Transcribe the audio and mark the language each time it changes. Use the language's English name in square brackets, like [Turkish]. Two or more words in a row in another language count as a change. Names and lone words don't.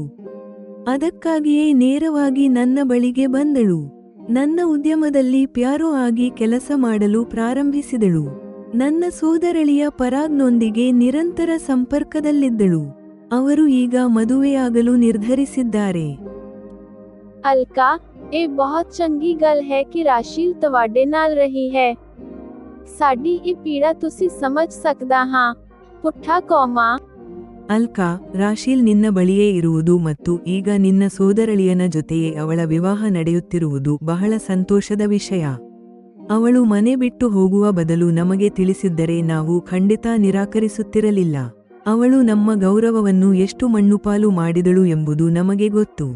[Kannada] ಅದಕ್ಕಾಗಿಯೇ ನೇರವಾಗಿ ನನ್ನ ಬಳಿಗೆ ಬಂದಳು. ನನ್ನ ಉದ್ಯಮದಲ್ಲಿ ಪ್ಯಾರೋ ಆಗಿ ಕೆಲಸ ಮಾಡಲು ಪ್ರಾರಂಭಿಸಿದಳು. ನನ್ನ ಸೋದರಳಿಯ ಪರಾಗ್ನೊಂದಿಗೆ ನಿರಂತರ ಸಂಪರ್ಕದಲ್ಲಿದ್ದಳು. ಅವರು ಈಗ ಮದುವೆಯಾಗಲು ನಿರ್ಧರಿಸಿದ್ದಾರೆ. [Punjabi] ਅਲਕਾ, ਇਹ ਬਹੁਤ ਚੰਗੀ ਗੱਲ ਹੈ ਕਿ ਰਾਸ਼ੀਲ ਤੁਹਾਡੇ ਨਾਲ ਰਹੀ ਹੈ। ਸਾਡੀ ਇਹ ਪੀੜਾ ਤੁਸੀਂ ਸਮਝ ਸਕਦਾ ਹਾਂ। ਪੁੱਠਾ ਕੌਮਾ। [Kannada] ಅಲ್ಕಾ, ರಾಶೀಲ್ ನಿನ್ನ ಬಳಿಯೇ ಇರುವುದು ಮತ್ತು ಈಗ ನಿನ್ನ ಸೋದರಳಿಯನ ಜೊತೆಯೇ ಅವಳ ವಿವಾಹ ನಡೆಯುತ್ತಿರುವುದು ಬಹಳ ಸಂತೋಷದ ವಿಷಯ. ಅವಳು ಮನೆ ಬಿಟ್ಟು ಹೋಗುವ ಬದಲು ನಮಗೆ ತಿಳಿಸಿದ್ದರೆ ನಾವು ಖಂಡಿತ ನಿರಾಕರಿಸುತ್ತಿರಲಿಲ್ಲ. ಅವಳು ನಮ್ಮ ಗೌರವವನ್ನು ಎಷ್ಟು ಮಣ್ಣುಪಾಲು ಮಾಡಿದಳು ಎಂಬುದು ನಮಗೆ ಗೊತ್ತು.